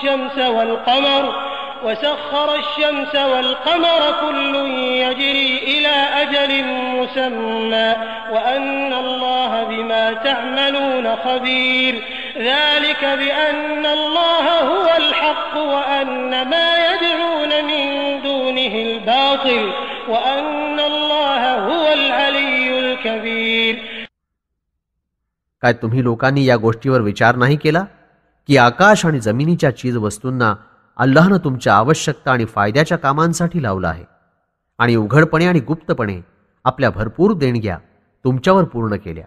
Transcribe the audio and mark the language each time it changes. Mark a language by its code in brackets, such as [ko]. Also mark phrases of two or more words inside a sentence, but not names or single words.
[ar] الشمس والقمر كل يجري إلى أجل مسمى وأن الله بما تعملون خبير ذلك بأن الله هو الحق وأن ما يدعون من دونه الباطل وأن الله هو العلي الكبير. [mr] काय तुम्ही लोकांनी या गोष्टीवर विचार नाही केला की आकाश आणि जमिनीच्या चीज वस्तूंना अल्लाहनं तुमच्या आवश्यकता आणि फायद्याच्या कामांसाठी लावलं आहे आणि उघडपणे आणि गुप्तपणे आपल्या भरपूर देणग्या तुमच्यावर पूर्ण केल्या.